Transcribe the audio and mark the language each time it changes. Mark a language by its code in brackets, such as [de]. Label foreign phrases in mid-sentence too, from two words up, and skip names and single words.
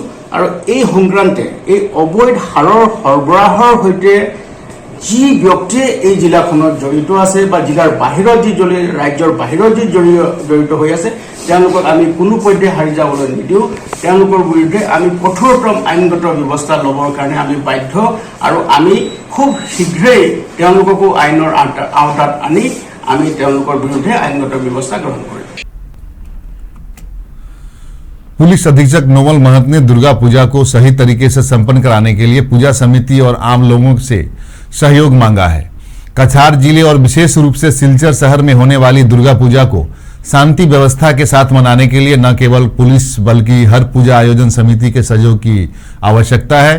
[as] আৰু এই সংক্ৰান্তে এই অবৈধ সাৰৰ সৰবৰাহৰ সৈতে যি ব্যক্তিয়ে এই জিলাখনত জড়িত আছে বা জিলাৰ বাহিৰত যি ৰাজ্যৰ বাহিৰত যি জড়িত হৈ আছে তেওঁলোকক আমি কোনো পধ্যে হাৰি যাবলৈ নিদিওঁ। তেওঁলোকৰ বিৰুদ্ধে আমি কঠোৰতম আইনগত ব্যৱস্থা ল'বৰ কাৰণে আমি বাধ্য আৰু আমি খুব শীঘ্ৰেই তেওঁলোককো আইনৰ আওতাত আনি আমি তেওঁলোকৰ বিৰুদ্ধে আইনগত ব্যৱস্থা গ্ৰহণ কৰিম। [hi] पुलिस अधीक्षक नोमल महंत ने दुर्गा पूजा को सही तरीके से संपन्न कराने के लिए पूजा समिति और आम लोगों से सहयोग मांगा है। कछार जिले और विशेष रूप से सिलचर शहर में होने वाली दुर्गा पूजा को शांति व्यवस्था के साथ मनाने के लिए न केवल पुलिस बल्कि हर पूजा आयोजन समिति के सहयोग की आवश्यकता है।